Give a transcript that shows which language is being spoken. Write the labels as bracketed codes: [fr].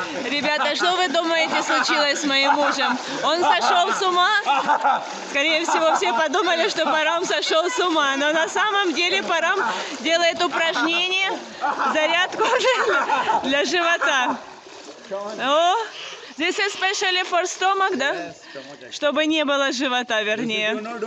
[ru] Ребята, что вы думаете случилось с моим мужем? Он сошел с ума? Скорее всего, все подумали, что Парам сошел с ума. Но на самом деле Парам делает упражнение, зарядку для живота. [en] О, this is especially for stomach, да? [ru] Чтобы не было живота, вернее.